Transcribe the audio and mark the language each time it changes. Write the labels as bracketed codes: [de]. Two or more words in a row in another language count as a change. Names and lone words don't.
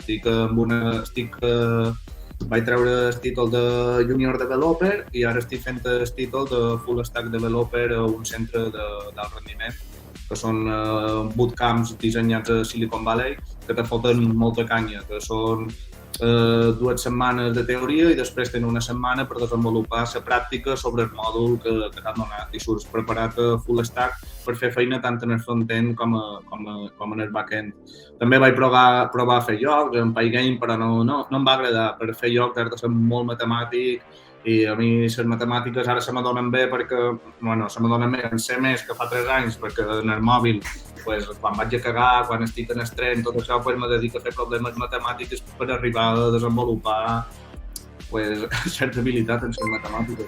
[ca] Vaig treure el títol de [en] Junior Developer [ca] i ara estic fent el títol de [en] Full Stack Developer [ca] a un centre d'alt rendiment, que són bootcamps dissenyats a Silicon Valley, que te foten molta canya, que són 2 setmanes de teoria i després tenen una setmana per desenvolupar la pràctica sobre el mòdul que t'han donat i surts preparat a [en] full stack [ca] per fer feina tant en el front-end com en el back-end. També vaig provar a fer jocs en Pygame, però no em va agradar. Per fer jocs has de ser molt matemàtic i a mi les matemàtiques ara se me donen bé perquè, se me donen bé en C+, que fa 3 anys, perquè en el mòbil, quan vaig a cagar, quan estic en el tren, tot això, me dedico a fer problemes matemàtics per arribar a desenvolupar certa habilitat en les matemàtiques.